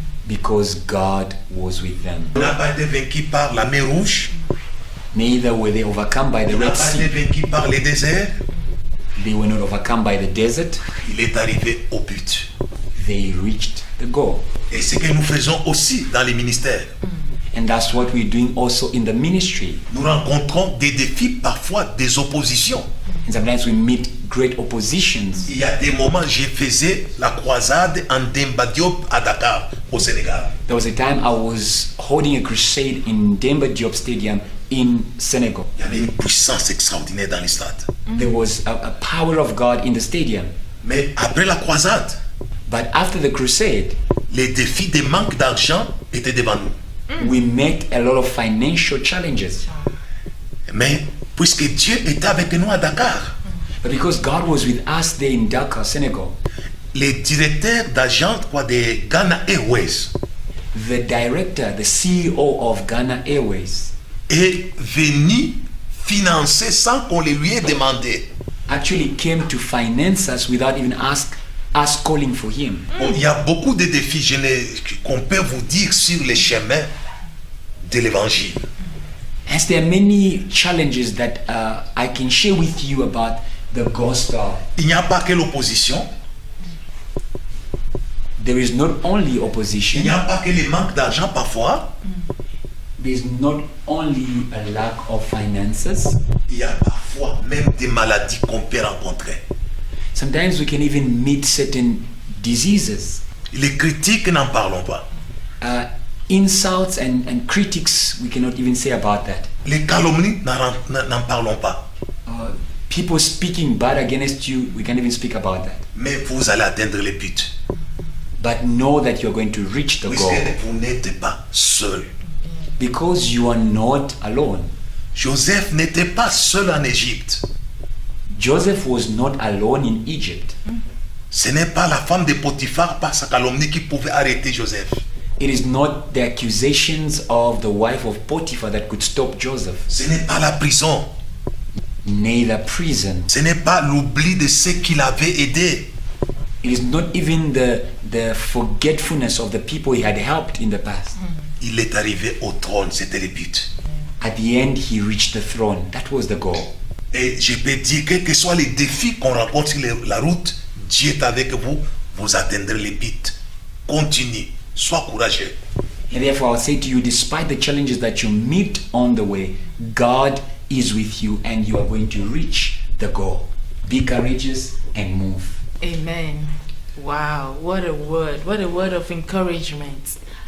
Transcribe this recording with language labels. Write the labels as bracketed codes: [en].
[en] because God was with them. [fr] Il n'a pas été vaincu par la mer Rouge, [en] Neither were they overcome by the [fr] il n'a [en] Red [fr] pas été [en] Sea. [fr] vaincu par les déserts. [en] They were not overcome by the desert. [fr] Il est arrivé au but. [en] They reached the goal. [fr] Et ce que nous faisons aussi dans les ministères, [en] And that's what we're doing also in the ministry. [fr] nous rencontrons des défis, parfois des oppositions. [en] And sometimes we meet great oppositions. [fr] Il y a des moments, je faisais la croisade en Demba Diop à Dakar, au Sénégal. [en] There was a time I was holding a crusade in Demba Diop Stadium in Senegal. [fr] Il y avait une puissance extraordinaire dans les stades. [en] There was a power of God in the stadium. [fr] Mais après la croisade, [en] But after the crusade, [fr] les défis de manque d'argent étaient devant nous. [en] we met a lot of financial challenges. [fr] Mais puisque Dieu était avec nous à Dakar, [en] But because God was with us there in Dakar, Senegal, [fr] les directeurs d'agence de Ghana Airways [en] the director, the CEO of Ghana Airways, [fr] est venu financer sans qu'on le lui ait demandé. [en] actually came to finance us without even us calling for him. [fr] Bon, il y a beaucoup de défis qu'on peut vous dire sur les chemins de l'évangile. [en] As there are many challenges that I can share with you about the gospel. [fr] Il n'y a pas que l'opposition, [en] There is not only [fr] il [en] opposition, [fr] n'y a pas que le manque d'argent parfois, [en] there is not only a lack of finances. [fr] il y a parfois même des maladies qu'on peut rencontrer. [en] Sometimes we can even meet certain diseases. [fr] Les critiques, n'en parlons pas. [en] Insults and critics, we cannot even say about that. [fr] Les calomnies, n'en parlons pas. [en] People speaking bad against you, we can't even speak about that. [fr] Mais vous allez atteindre le but. [en] But know that you're going to reach the [fr] Puisque [en] goal [fr] vous n'êtes pas seul. [en] because you are not alone. [fr] Joseph n'était pas seul en Égypte. [en] Joseph was not alone in Egypt. [fr] Ce n'est pas la femme de Potiphar par sa calomnie qui pouvait arrêter Joseph. [en] It is not the accusations of the wife of Potiphar that could stop Joseph. [fr] Ce n'est pas la prison. [en] Neither prison. [fr] Ce n'est pas l'oubli de ceux qui l'avaient aidé. [en] It is not even the forgetfulness of the people he had helped in the past. [fr] Il est arrivé au trône, c'était le but. [en] At the end, he reached the throne. That was the goal. [fr] Et je peux dire, quels que soient les défis qu'on rencontre sur la route, Dieu est avec vous, vous atteindrez le but. Continue, sois courageux. [en] And therefore, I'll say to you, despite the challenges that you meet on the way, God is with you and you are going to reach the goal. Be courageous and move. Amen. Wow, what a word. What a word of encouragement.